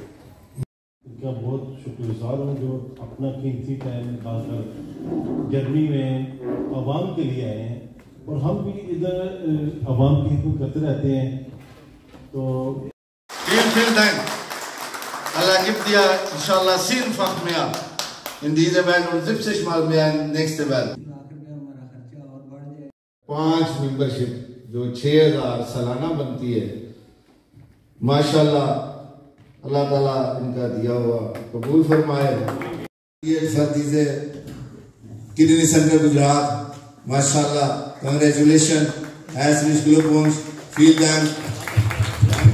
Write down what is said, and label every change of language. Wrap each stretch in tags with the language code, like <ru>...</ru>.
<hi>इनका बहुत शुक्रगुजार हूँ जो अपना कीमती टाइम निकालकर जर्मनी में आवाम के लिए आए हैं और हम भी इधर आवाम की खिदमत करते रहते हैं तो</hi> <de>vielen Dank. Allah gibt dir inshallah 7-fach mehr in dieser Welt und 70 Mal mehr in nächste Welt.</de> <hi>5 membership जो 6,000 सालाना बनती है माशाल्लाह अल्लाह ताला इनका दिया हुआ कबूल फरमाए। ये फतीजे किडनी सेंटर गुजरात माशाल्लाह congratulation</hi> <de>herzlichen Glückwunsch vielen Dank।</de>